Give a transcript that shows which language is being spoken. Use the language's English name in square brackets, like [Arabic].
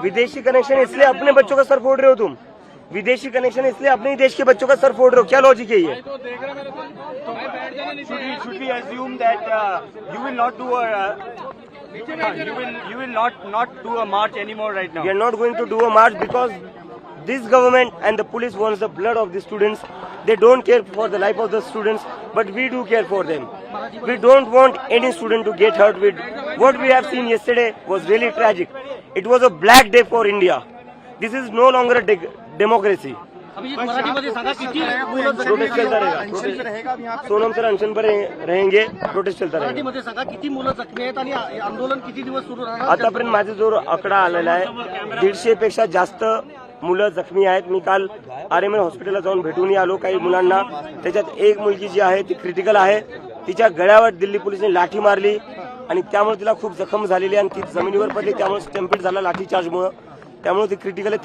[Hindi] विदेशी कनेक्शन इसलिए अपने बच्चों का सर फोड़ रहे हो तुम, विदेशी कनेक्शन इसलिए अपने ही देश के बच्चों का सर फोड़ रहे हो, क्या लॉजिक है ये? [English] Should we assume that you will not do a you will not do a march anymore right now? We are not going to do a march because this government and the police wants the blood of the students. They don't care for the life of the students, but we do care for them. We don't want any student to get hurt. What we have seen yesterday was really tragic. It was a black day for India. This is no longer a democracy. [Marathi] Abhijit, मराठीमध्ये सांगा किती [Hindi] protest चलता रहेगा, अनशन पे रहेगा अब यहाँ पे? सोनम सर अनशन पर रहेंगे, प्रोटेस्ट चलता रहेगा। [Marathi] मराठीमध्ये सांगा किती मुलं जखमी आहेत आणि आंदोलन किती दिवस सुरू राहणार? आतापर्यंत माझा जो आकडा आलेला आहे 150 पेक्षा जास्त मुलं जखमी आहेत। मी काल आरएमएल हॉस्पिटलला जाऊन भेटूनही आलो काही मुलांना, त्याच्यात एक मुलगी जी आहे ती क्रिटिकल आहे, तिच्या गळ्यावर दिल्ली पोलिसांनी लाठी मारली आणि त्यामुळे तिला खूप जखम झालेली आणि ती जमिनीवर पडली, त्यामुळे स्टॅम्पेड झाला लाठी चार्जमुळे, त्यामुळे ती क्रिटिकल आहे।